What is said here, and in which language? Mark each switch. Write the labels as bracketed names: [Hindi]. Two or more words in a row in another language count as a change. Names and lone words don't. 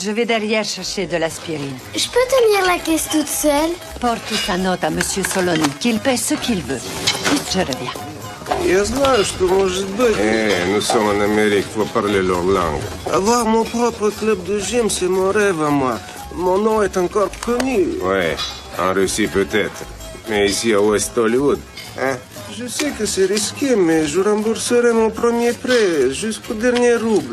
[French] Je vais derrière chercher de l'aspirine. Je peux tenir la caisse toute seule? Porte ta note à Monsieur Soloni, qu'il paie ce qu'il veut. Vite, je reviens. [Russian] Я знаю, что может быть. [French] Nous sommes en Amérique, faut parler leur langue. Avoir mon propre club de gym, c'est mon rêve à moi. Mon nom est encore connu. Ouais, en Russie peut-être. Mais ici à West Hollywood, hein? Je sais que c'est risqué, mais je rembourserai mon premier prêt jusqu'au dernier rouble.